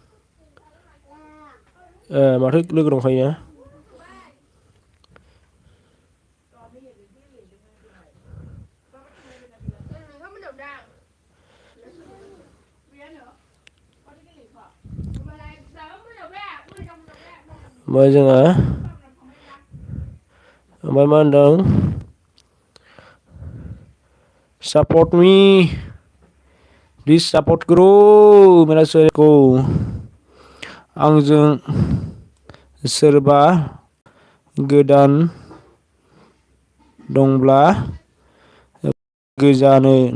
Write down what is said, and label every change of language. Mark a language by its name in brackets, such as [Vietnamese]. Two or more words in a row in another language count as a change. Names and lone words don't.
[Bodo] माथो लोगो दंखायो ना ओमफ्राय जोंहा ओमफ्राय मा होनदों [English] support me please support [Hindi] करो मेरा को [Bodo] आंजों सोरबा गोदान दंब्ला गोजानो